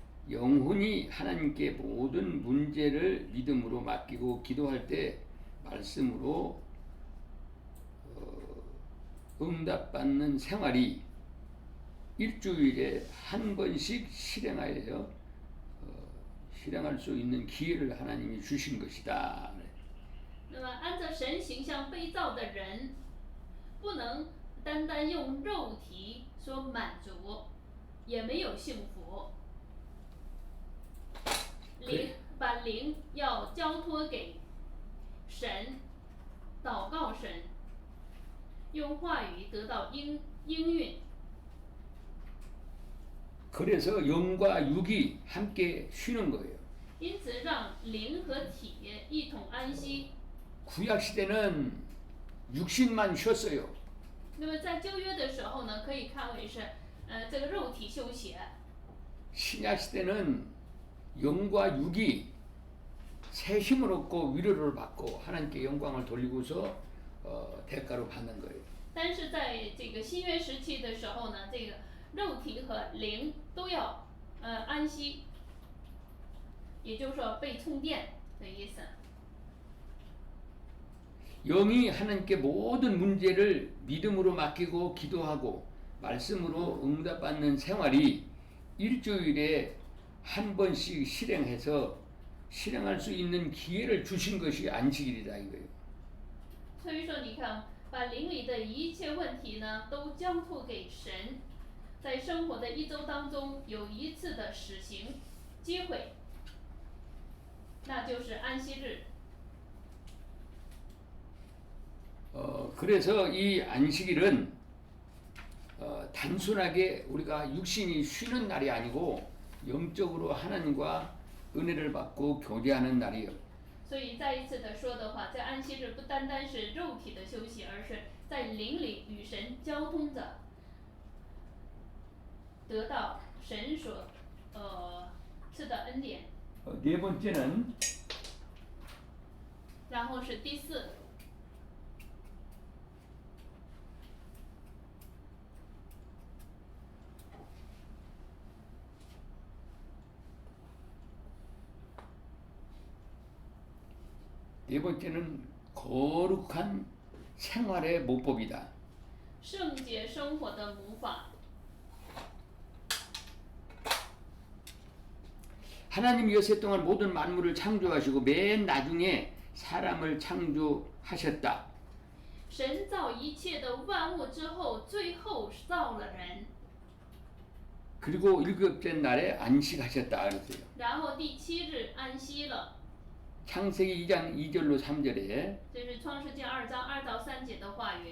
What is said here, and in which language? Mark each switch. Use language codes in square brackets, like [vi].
[ko] 영혼이 하나님께 모든 문제를 믿음으로 맡기고 기도할 때 말씀으로 응답받는 생활이 일주일에 한 번씩 실행할 수 있는 기회를 하나님이 주신 것이다. [zh] 那么，按照神形象被造的人，不能单单用肉体所满足，也没有幸福。把灵要交托给神，祷告神，用话语得到应允。 [ko] 그래서 영과 육이 함께 쉬는 거예요. [zh] 因此，让灵和体一同安息。 [ko] 구약 시대는 육신만 쉬었어요. [zh] 那么在旧约的时候呢，可以看为是，这个肉体休息。 [ko] 신약 시대는 영과 육이 새 힘을 얻고 위로를 받고 하나님께 영광을 돌리고서 대가로 받는 거예요. [zh] 但是在这个新约时期的时候呢，这个肉体和灵都要安息，也就是说被充电的意思。 [ko] 영이 하나님께 모든 문제를 믿음으로 맡기고 기도하고 말씀으로 응답받는 생활이 일주일에 한 번씩 실행할 수 있는 기회를 주신 것이 안식일이다 이거예요. [zh] 所以说，你看，把灵里的一切问题呢，都交托给神，在生活的一周当中有一次的实行机会，那就是安息日。 [ko] 그래서 이 안식일은 단순하게 우리가 육신이 쉬는 날이 아니고 영적으로 하나님과 은혜를 받고 교제하는 날이에요. [zh] 所以再一次的说的话，在安息日不单单是肉体的休息，而是在灵里与神交通着，得到神所赐的恩典。 [ko] 네 번째는 [zh] 然后是第四。 [ko] 네 번째는 거룩한 생활의 모법이다. [zh] 圣洁生活的模法。 [ko] 하나님 여세 동안 모든 만물을 창조하시고 맨 나중에 사람을 창조하셨다. [zh] 神造一切的万物之后，最后造了人。 [ko] 그리고 일곱째 날에 안식하셨다 그랬어요. [zh] 然后第7日安息了。 [ko] 창세기 2장 2절로 3절에 [zh] 这是创世纪2章2到3节的话语。